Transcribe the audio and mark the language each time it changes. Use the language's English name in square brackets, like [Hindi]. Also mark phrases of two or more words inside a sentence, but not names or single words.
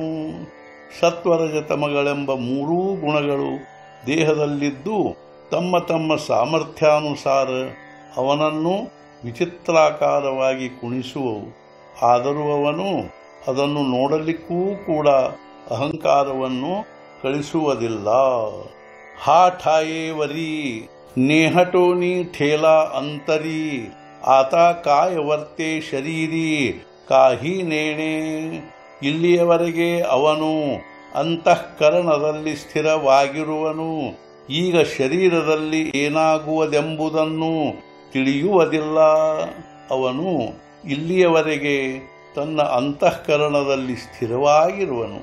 [Kannada] ಸತ್ವರಜತಮಗಳೆಂಬ ಮೂರೂ ಗುಣಗಳು ದೇಹದಲ್ಲಿದ್ದು ತಮ್ಮ ತಮ್ಮ ಸಾಮರ್ಥ್ಯಾನುಸಾರ ಅವನನ್ನು ವಿಚಿತ್ರಾಕಾರವಾಗಿ ಕುಣಿಸುವವು. ಆದರೂ ಅವನು ಅದನ್ನು ನೋಡಲಿಕ್ಕೂ ಕೂಡ ಅಹಂಕಾರವನ್ನು ಕಳಿಸುವುದಿಲ್ಲ. [Marathi] हा ठाये वरी नेहटोनी ठेला अंतरी आता काय वर्ते शरीरी काही नेणे. [Kannada] ಇಲ್ಲಿಯವರೆಗೆ ಅವನು ಅಂತಃಕರಣದಲ್ಲಿ ಸ್ಥಿರವಾಗಿರುವನು. ಈಗ ಶರೀರದಲ್ಲಿ ಏನಾಗುವುದೆಂಬುದನ್ನು ತಿಳಿಯುವುದಿಲ್ಲ. ಅವನು ಇಲ್ಲಿಯವರೆಗೆ ತನ್ನ ಅಂತಃಕರಣದಲ್ಲಿ ಸ್ಥಿರವಾಗಿರುವನು.